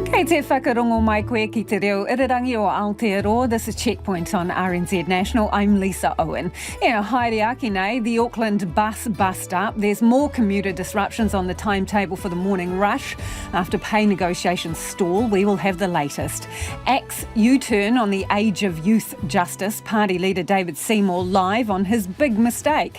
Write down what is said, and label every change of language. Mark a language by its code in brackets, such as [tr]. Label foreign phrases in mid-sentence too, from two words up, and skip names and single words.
[mi] Te whakarongo mai koe ki te reo irirangi o Aotearoa. [en] This is Checkpoint on RNZ National. I'm Lisa Owen. [mi] Haere nei, [en] the Auckland bus bust up. There's more commuter disruptions on the timetable for the morning rush. After pay negotiations stall, we will have the latest. Axe U-turn on the age of youth justice. Party leader David Seymour live on his big mistake.